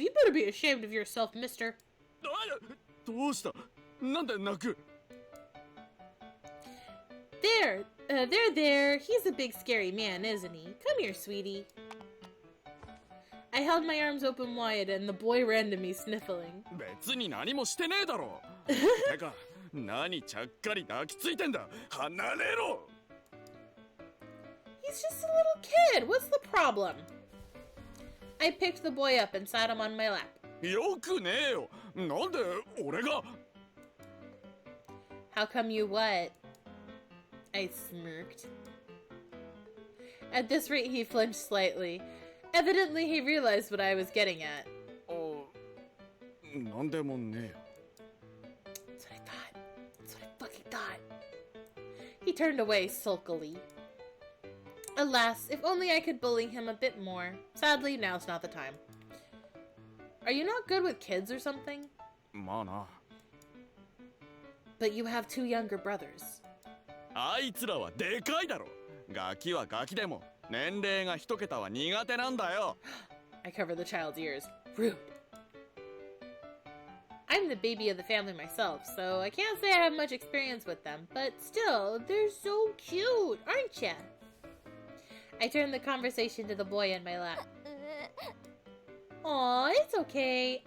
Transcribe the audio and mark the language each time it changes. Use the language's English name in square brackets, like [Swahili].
[English] You better be ashamed of yourself, mister. [Japanese] どうした？なんで泣く？ [English] There. He's a big scary man, isn't he? Come here, sweetie. I held my arms open wide and the boy ran to me, sniffling. [Japanese] 別に何もしてねえだろ。てか、何ちゃっかり抱きついてんだ。離れろ。 [English] He's just a little kid. What's the problem? I picked the boy up and sat him on my lap. [Japanese] よくねえよ。なんで俺が？ [English] How come you what? I smirked. At this rate, he flinched slightly. Evidently, he realized what I was getting at. [Japanese] なんでもねえよ。 [English] That's what I thought. That's what I fucking thought. He turned away sulkily. Alas, if only I could bully him a bit more. Sadly, now's not the time. Are you not good with kids or something? [Japanese] まあな。 [English] But you have two younger brothers. [Japanese] あいつらはでかいだろ。ガキはガキでも年齢が一桁は苦手なんだよ。 [English] I covered the child's ears. Rude. I'm the baby of the family myself, so I can't say I have much experience with them, but still, they're so cute, aren't ya? I turned the conversation to the boy in my lap. Aw, it's okay.